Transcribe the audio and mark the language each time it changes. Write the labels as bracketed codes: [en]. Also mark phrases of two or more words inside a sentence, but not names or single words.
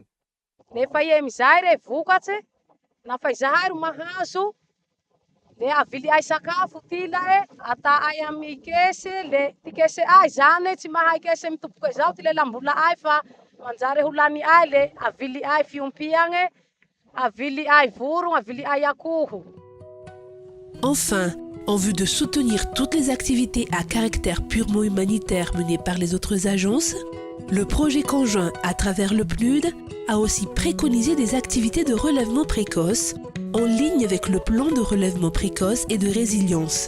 [mg] Nefa emy zahay re vokatse nafa izahay ro mahazo le avily ay sakafo tila ata ay amy kesy le ty kesy ay zany tsy mahay kesy mitoboky zao ty le lambola ay fa manjary holany ay le avily ay fiompiagny, avily ay vorogno, avily ay akoho. [fr] Enfin, en vue de soutenir toutes les activités à caractère purement humanitaire menées par les autres agences, le projet conjoint à travers le PNUD a aussi préconisé des activités de relèvement précoce en ligne avec le plan de relèvement précoce et de résilience.